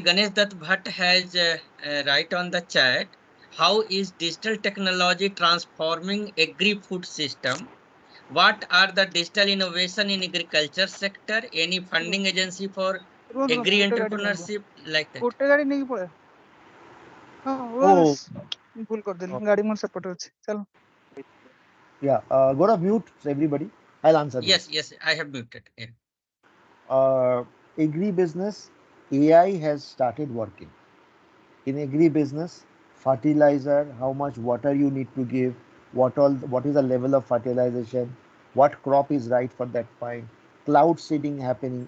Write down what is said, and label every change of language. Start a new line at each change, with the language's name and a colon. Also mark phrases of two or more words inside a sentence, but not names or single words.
English: Ganesh Dutt Bhatt has write on the chat, how is digital technology transforming agri-food system? What are the digital innovation in agriculture sector? Any funding agency for agri entrepreneurship like that?
Odia: ଗୋଟେ ଗାଡି ନେଇକି ପଳେଇବା
English: Oh,
Odia: ଭୁଲ କରିଦେଲି ଗାଡି ମୋର ସେପଟେ ଅଛି ଚାଲ
English: yeah. Gaurav, mute everybody. I'll answer this. Yes, yes, I have muted. Yeah. Agri business, AI has started working. In agri business, fertilizer, how much water you need to give, what is the level of fertilization, what crop is right for that point, cloud seeding happening.